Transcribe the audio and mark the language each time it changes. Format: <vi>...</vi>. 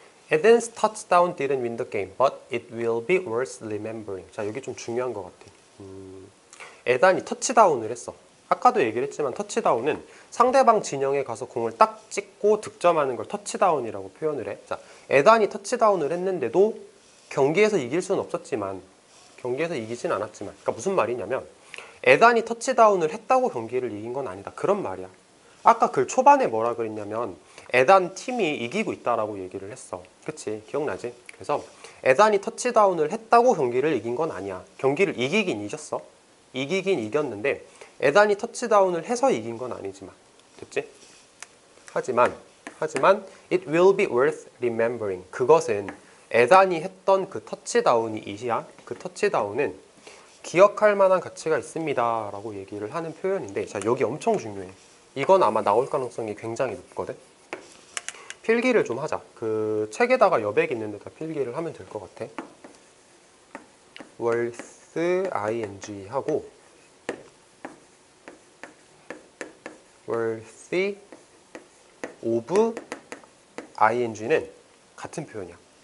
<en>Eden's touchdown didn't win the game, but it will be worth remembering.</en> <ko>자, 여기 좀 중요한 것 같아. 에단이 터치다운을 했어. 아까도 얘기를 했지만 터치다운은 상대방 진영에 가서 공을 딱 찍고 득점하는 걸 터치다운이라고 표현을 해. 자, 에단이 터치다운을 했는데도 경기에서 이길 수는 없었지만, 경기에서 이기진 않았지만, 그러니까 무슨 말이냐면 에단이 터치다운을 했다고 경기를 이긴 건 아니다. 그런 말이야. 아까 글 초반에 뭐라 그랬냐면 에단 팀이 이기고 있다라고 얘기를 했어. 그치? 기억나지? 그래서 에단이 터치다운을 했다고 경기를 이긴 건 아니야. 경기를 이기긴 이겼어. 이기긴 이겼는데 에단이 터치다운을 해서 이긴 건 아니지만. 됐지? 하지만</ko> <en>it will be worth remembering.</en> <ko>그것은 에단이 했던 그 터치다운이 이시야. 그 터치다운은 기억할 만한 가치가 있습니다 라고 얘기를 하는 표현인데, 자, 여기 엄청 중요해. 이건 아마 나올 가능성이 굉장히 높거든. 필기를 좀 하자. 그 책에다가 여백 있는 데다 필기를 하면 될 것 같아. worth ing 하고 worthy of ing는 같은 표현이야.</ko>